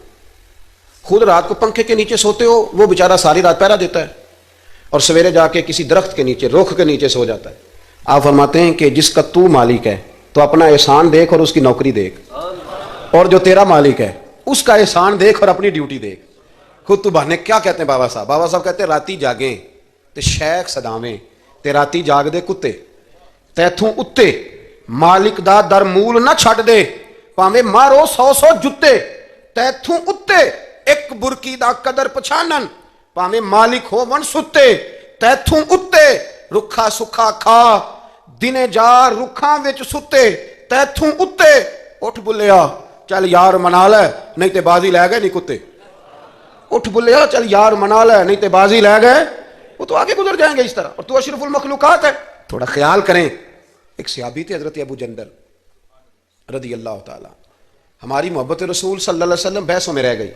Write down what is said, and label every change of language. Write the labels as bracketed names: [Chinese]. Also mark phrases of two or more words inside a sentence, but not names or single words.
[Urdu] خود رات کو پنکھے کے نیچے سوتے ہو، وہ بیچارہ ساری رات پہرا دیتا ہے اور سویرے جا کے کسی درخت کے نیچے، رخ کے نیچے سو جاتا ہے. آپ فرماتے ہیں کہ جس کا تو مالک ہے تو اپنا احسان دیکھ اور اس کی نوکری دیکھ، اور جو تیرا مالک ہے اس کا احسان دیکھ اور اپنی ڈیوٹی دیکھ. خود تو بہانے کیا کہتے ہیں بابا صاحب کہتے ہیں [Punjabi] راتی جاگیں تے شیخ صداویں تے راتی جاگ دے کتے تیتھوں اتے مالک دا در مول نہ چھٹ دے پاویں مارو 100 جتے تیتھوں اتے ایک برکی دا قدر پچھانن پاویں مالک ہو ون ستے تیتھوں اتے رکھا سکھا کھا دنے جا رکھاں وچ ستے تیتھوں اتے اٹھ بلیا چل یار منا لے نہیں تے بازی لے گئے نہیں کتے. اٹھ بلیا چل یار منا لے نہیں تے بازی لے گئے. [Urdu] وہ تو آگے گزر جائیں گے اس طرح، اور تو اشرف المخلوقات ہے. تھوڑا خیال کریں. ایک صحابی تھے حضرت ابو جندل رضی اللہ تعالی. ہماری محبت رسول صلی اللہ علیہ وسلم بحثوں میں رہ گئی.